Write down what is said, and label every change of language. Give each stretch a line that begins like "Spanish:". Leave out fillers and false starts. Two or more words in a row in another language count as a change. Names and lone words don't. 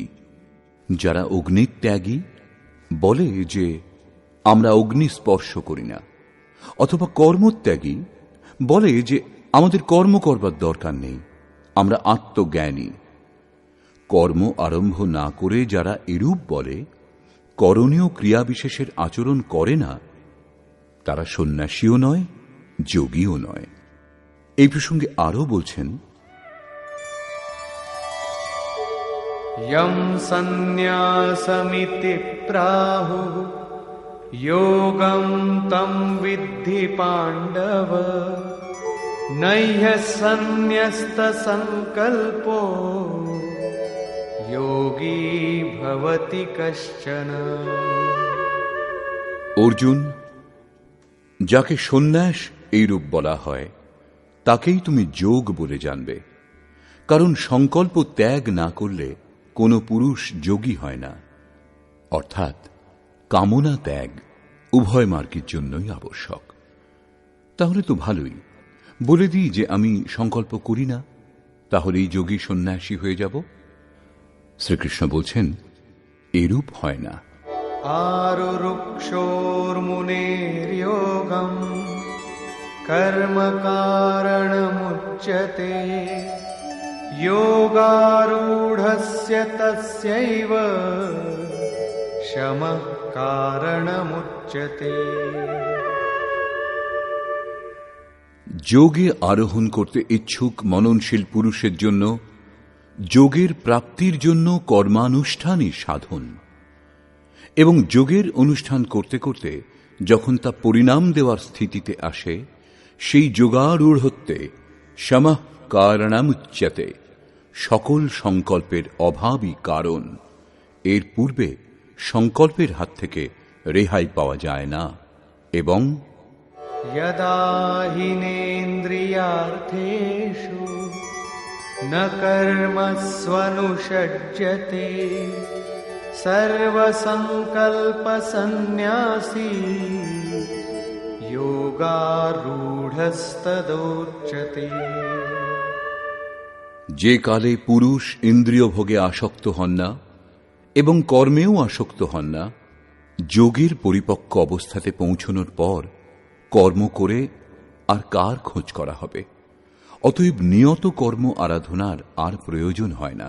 Bangla: যারা অগ্নিত্যাগী বলে যে আমরা অগ্নি স্পর্শ করি না, অথবা কর্মত্যাগী বলে যে আমাদের কর্ম করবার দরকার নেই, আমরা আত্মজ্ঞানী। কর্ম আরম্ভ না করে যারা এরূপ বলে, করণীয় ক্রিয়া বিশেষের আচরণ করে না, তারা সন্ন্যাসীও নয়, যোগীও নয়। এই প্রসঙ্গে আরও বলছেন,
Sanskrit: यं सन्न्यासमिति प्राहुः योगं तं विद्धि पाण्डव, नह्य सन्न्यस्तसङ्कल्पो योगी भवति कश्चन।
Bangla: অর্জুন, যাকে সন্ন্যাস এইরূপ বলা হয়, তাকেই তুমি যোগ বলে জানবে। কারণ সংকল্প ত্যাগ না করলে কোনো পুরুষ যোগী হয় না। অর্থাৎ কামনা ত্যাগ উভয় মার্গের জন্যই আবশ্যক। তাহলে তো ভালোই, বলে দিই যে আমি সংকল্প করি না, তাহলেই যোগী সন্ন্যাসী হয়ে যাব। শ্রীকৃষ্ণ বলছেন, এরূপ হয় না।
Sanskrit: आरुरुक्षोर्मुनेर्योगं कर्म कारणमुच्यते, योगारूढस्य तस्यैव शमः कारणमुच्यते।
Bangla: যোগে আরোহণ করতে ইচ্ছুক মননশীল পুরুষের জন্য যোগের প্রাপ্তির জন্য কর্মানুষ্ঠানই সাধন, এবং যোগের অনুষ্ঠান করতে করতে যখন তা পরিণাম দেওয়ার স্থিতিতে আসে, সেই যোগারূঢ়ত্বে
Sanskrit: শমঃ কারণমুচ্যতে,
Bangla: সকল সংকল্পের অভাবই কারণ। এর পূর্বে সংকল্পের হাত থেকে রেহাই পাওয়া যায় না। এবং
Sanskrit: यदा हिनेन्द्रियार्थेषु न कर्मस्वनुषज्यते, सर्वसंकल्पसन्न्यासी योगारूढस्तदोच्यते।
Bangla: যে কালে পুরুষ ইন্দ্রিয় ভোগে আসক্ত হন না এবং কর্মেও আসক্ত হন না, যোগের পরিপক্ক অবস্থাতে পৌঁছনোর পর কর্ম করে আর কার খোঁজ করা হবে? অতএব নিয়ত কর্ম আরাধনার আর প্রয়োজন হয় না।